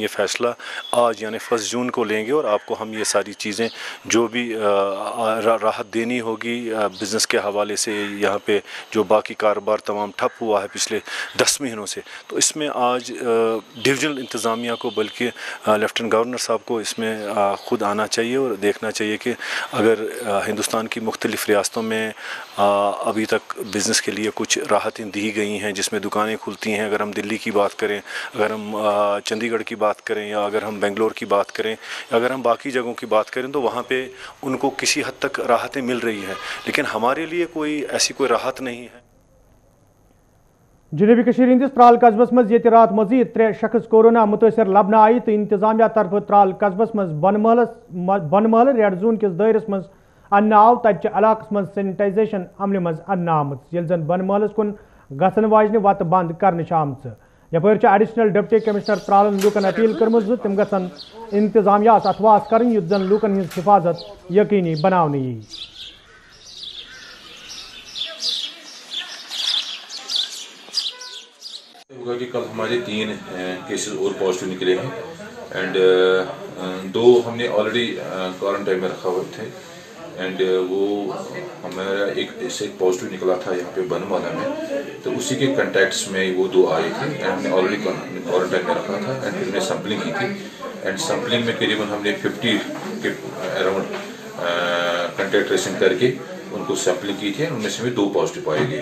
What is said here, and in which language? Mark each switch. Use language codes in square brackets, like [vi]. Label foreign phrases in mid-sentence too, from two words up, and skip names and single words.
[hi] ये फ़ैसला आज यानी 1 जून को लेंगे और आपको हम ये सारी चीज़ें जो भी राहत देनी होगी बिज़नेस के हवाले से, यहाँ पे जो बाकी कारोबार तमाम ठप हुआ है पिछले 10 महीनों से, तो इसमें आज डिविजनल इंतज़ामिया को बल्कि [en] Lieutenant Governor [hi] साहब को इसमें ख़ुद आना चाहिए और देखना चाहिए कि अगर हिंदुस्तान की मुख्तलिफ़ रियासतों में अभी तक बिज़नेस के लिए कुछ राहतें दी गई हैं जिसमें दुकानें खुलती हैं। अगर हम दिल्ली की बात करें, अगर हम चंडीगढ़ की बात करें या अगर हम बेंगलोर की बात करें, अगर हम बाकी जगहों की बात करें तो वहाँ पे उनको किसी हद तक राहतें मिल रही हैं, लेकिन हमारे लिए कोई ऐसी कोई राहत नहीं है। [ks] जनूबी कशीर हिंदिस त्राल कस्बस मज ये रात मजीद 3 शख्स कोरोना मुतासर लबन आई तो इंतजामिया तरफ त्राल कस्बस मज बनमहल [en] red zone [ks] किस दायरस मज अन्न आव तत इलाकस मज सैनिटाइजेशन अमल मज अन्न आमुत ये जन बनमहलस कुन गसन वाजने वत बंद करने आमच यपर [en] additional deputy commissioner [ks] त्रालन लूकन अपील कर्म तम गसन इंतजामिया अथवास कर युत जन लूकन हिंज हिफाजत यकीनी बनाने यी। [hi] होगा कि कल हमारे 3 केसेस और पॉजिटिव निकले हैं एंड 2 हमने [en] already quarantine [hi] में रखा हुए थे एंड वो हमारा एक पॉजिटिव निकला था यहाँ पे बनवाला में, तो उसी के कॉन्टैक्ट्स में वो 2 आए थे एंड हमने [en] already quarantine [hi] में रखा था एंड हमने सैम्पलिंग की थी एंड सैम्पलिंग में करीबन हमने 50 के अराउंड [en] contact tracing [hi] करके उनको सैम्पलिंग की थी, उनमें से भी 2 पॉजिटिव पाए गए।